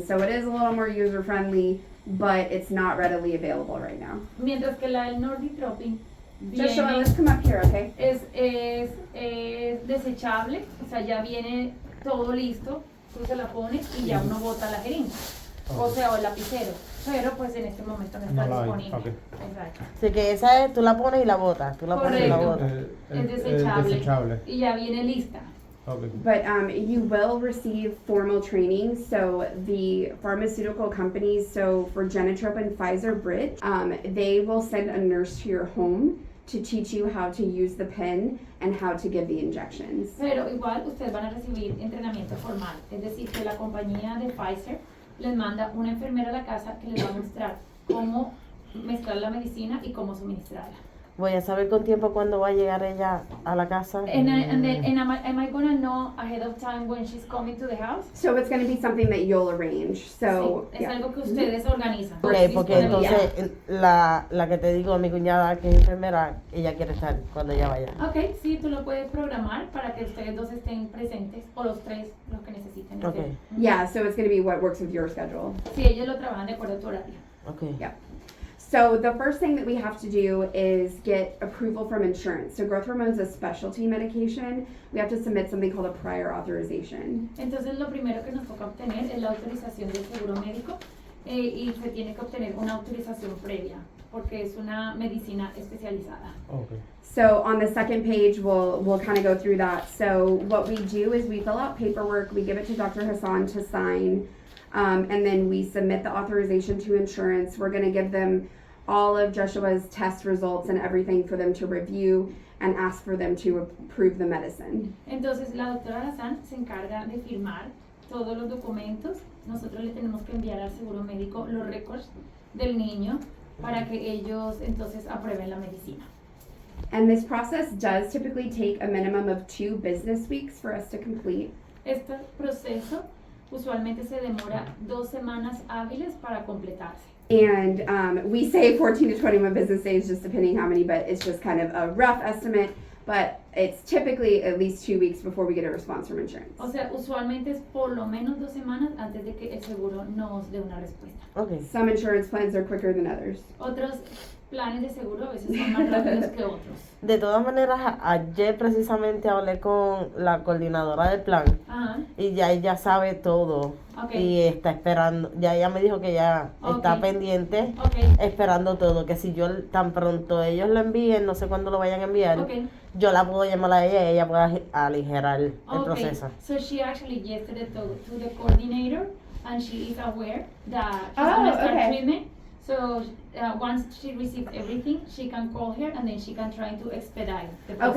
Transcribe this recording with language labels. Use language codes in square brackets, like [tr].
[en] So it is a little more user-friendly, but it's not readily available right now. [es] Mientras que la del norditropin Jeshua, viene, [en] let's come up here, okay? [es] es desechable, o sea, ya viene todo listo, tú se la pones y ya uno bota la jeringa, o sea, o el lapicero, pero pues en este momento no está No la hay, disponible. ok. Exacto. Así que esa es, tú la pones y la botas, tú la pones y la Correcto. botas. Es desechable, desechable. y ya viene lista. Okay. [en] But you will receive formal training. So the pharmaceutical companies, so for genitropin, Pfizer, Brit, they will send a nurse to your home to teach you how to use the pen and how to give the injections. [es] Pero igual ustedes van a recibir entrenamiento formal, es decir, que la compañía de Pfizer les manda una enfermera a la casa que les va a mostrar cómo mezclar la medicina y cómo suministrarla. Voy a saber con tiempo cuándo va a llegar ella a la casa. [en] And am I gonna know ahead of time when she's coming to the house? So it's going to be something that you'll arrange. So [es] Sí, es [en] yeah. [es] algo que ustedes organizan. Ok, porque entonces la que te digo, mi cuñada que es enfermera, ella quiere estar cuando ella vaya. Ok, sí, tú lo puedes programar para que ustedes dos estén presentes, o los tres, los que necesiten. Ok, [en] Yeah, so it's going to be what works with your schedule. [es] Si ellos lo trabajan de acuerdo a tu horario. ok. Yeah. [en] So the first thing that we have to do is get approval from insurance. So growth hormone is a specialty medication. We have to submit something called a prior authorization. [es] Entonces lo primero que nos toca obtener es la autorización del seguro médico y se tiene que obtener una autorización previa porque es una medicina especializada. Okay. [en] So on the second page, we'll kind of go through that. So what we do is we fill out paperwork, we give it to Dr. Hassan to sign, and then we submit the authorization to insurance. We're going to give them all of Jeshua's test results and everything for them to review and ask for them to approve the medicine. [es] Entonces la doctora Hassan se encarga de firmar todos los documentos. Nosotros le tenemos que enviar al seguro médico los récords del niño para que ellos entonces aprueben la medicina. [en] And this process does typically take a minimum of 2 business weeks for us to complete. [es] Este proceso usualmente se demora 2 semanas hábiles para completarse. [en] And we say 14 to 21 business days, just depending how many, but it's just kind of a rough estimate. But it's typically at least 2 weeks before we get a response from insurance. [es] O sea, usualmente es por lo menos 2 semanas antes de que el seguro nos dé una respuesta. Okay. [en] Some insurance plans are quicker than others. [es] Otros planes de seguro a veces son más rápidos que otros. De todas maneras, ayer precisamente hablé con la coordinadora del plan Ajá. y ya ella sabe todo Okay. y está esperando, ya ella me dijo que ya está Okay. pendiente, Okay. esperando todo, que si yo tan pronto ellos lo envíen, no sé cuándo lo vayan a enviar, Okay. yo la puedo llamar a ella y ella puede aligerar el Okay. proceso. [en] So she actually yesterday talked to the coordinator and she is aware that she's Oh, gonna start okay. treatment. So once she receives everything, she can call her and then she can try to expedite the process.